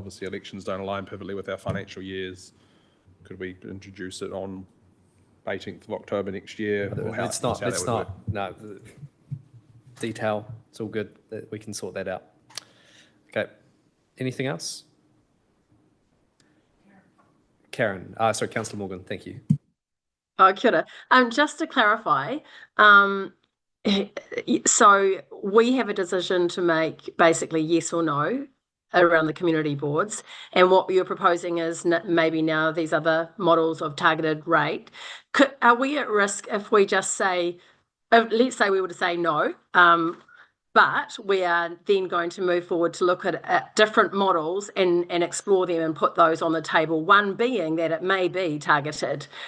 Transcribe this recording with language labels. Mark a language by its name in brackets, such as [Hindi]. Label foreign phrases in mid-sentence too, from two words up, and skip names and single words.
[English] Obviously, elections don't align perfectly with our financial years. Could we introduce it on 18th of October next year? It's not, no, detail, it's all good, we can sort that out. Okay, anything else? Karen, sorry, Councillor Morgan, thank you. [Māori] Oh, kia ora. [English] Just to clarify, so we have a decision to make, basically yes or no, around the community boards, and what you're proposing is maybe now these other models of targeted rate. Are we at risk if we just say, let's say we were to say no, but we are then going to move forward to look at different models and explore them and put those on the table, one being that it may be targeted?